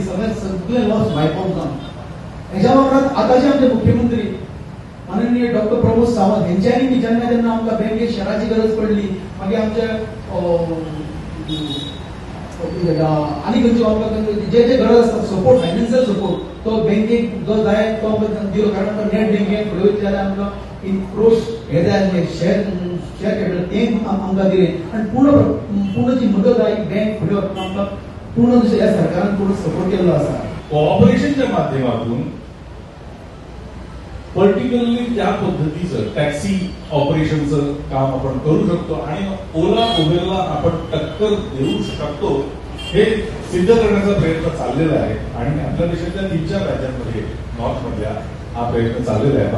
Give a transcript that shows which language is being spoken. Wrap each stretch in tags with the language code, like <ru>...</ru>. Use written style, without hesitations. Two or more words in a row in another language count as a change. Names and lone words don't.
<kok>सगळे</kok> <en>loss wiped out</en> <kok>जावन हेच्या वांगडाच आताचे आमचे मुख्यमंत्री माननीय डॉक्टर प्रमोद सावंत यांच्यानी जेन्ना जेन्ना आमकां बँकेक शेअराची गरज पडली मागीर आमचे आनी खंयचे आमकां जे गरज आसता सपोर्ट</kok> <en>financial support</en> <kok>तो बँकेक जो जाय तो दिलो. कारण नेट बँकेक फुडें वयता जाल्यार आमकां</kok> <en>in crores</en> <kok>हे जाय आसले</kok> <en>share capital</en> <kok>ते आमकां दिले. आनी पूर्ण जी मदत आहे बँक फुडें वचपाक आमकां पूर्ण ह्या सरकारान पूर्ण सपोर्ट केल्लो आसा.</kok> <mr>कोऑपरेशनच्या माध्यमातून पर्टिक्युलरली त्या पद्धतीचं टॅक्सी ऑपरेशनचं काम आपण करू शकतो आणि ओला उबेरला आपण टक्कर देऊ शकतो हे सिद्ध करण्याचा प्रयत्न चाललेला आहे. आणि आपल्या देशातल्या 3-4 राज्यांमध्ये नॉर्थ मधल्या हा प्रयत्न चाललेला आहे.</mr>